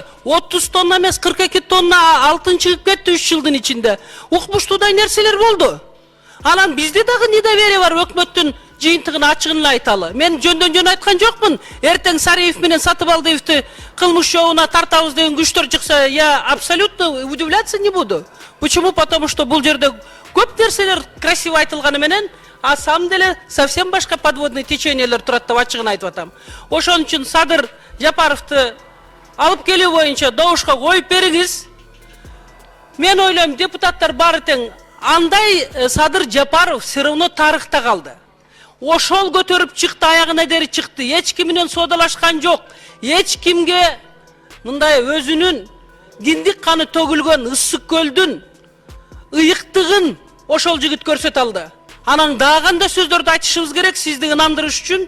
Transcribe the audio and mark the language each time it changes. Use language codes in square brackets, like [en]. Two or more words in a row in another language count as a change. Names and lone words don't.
[ky] 30 тонна эмес 42 тонна алтын чыгып кетти 3 жылдын ичинде. Укмуштуудай нерселер болду. Анан бизде дагы недоверие бар, өкмөттүн жыйынтыгын ачыгын эле айталы. Мен жөндөн жөн айткан жокмун. Эртең Сариев менен Сатыбалдиевди кылмыш жобуна тартабыз деген күчтөр чыкса, [ru] я абсолютно удивляться не буду. Почему? Потому что [ky] бул жерде көп нерселер красиво айтылганы менен, [ru] а самом деле совсем [ky] башка подводный течениелер турат деп ачыгын айтып атам. Ошон үчүн Садыр Жапаровду алып келүү боюнча добушка коюп бериңиз. Мен ойлойм, депутаттар баары тең, андай Садыр Жапаров [ru] все равно [ky] тарыхта калды. Ошол көтөрүп чыкты, аягына дери чыкты. Эч ким менен соодалашкан жок. Эч кимге мындай өзүнүн киндик каны төгүлгөн Ысык көлдүн ыйыктыгын ошол жигит көрсөтө алды. Анан дагы кандай сөздөрдү айтышыбыз керек сизди ынандырыш үчүн?